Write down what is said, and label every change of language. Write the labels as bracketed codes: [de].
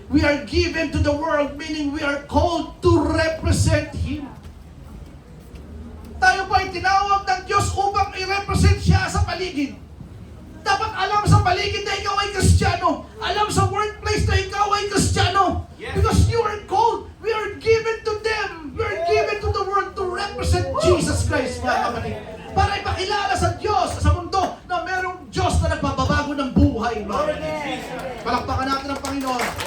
[en] We are given to the world, meaning we are called to represent Him. [tl] Tayo po ay tinawag ng Diyos upang i-represent siya sa paligid. Dapat alam sa paligid na ikaw ay Kristiyano. Alam sa workplace na ikaw ay Kristiyano. [en] Because you are called, we are given to them. We are given to the world to represent Jesus Christ, [tl] mga kapatid. Para ipakilala sa Diyos, sa mundo, na merong Diyos na nagbabago ng buhay. Palakpakan natin ang Panginoon.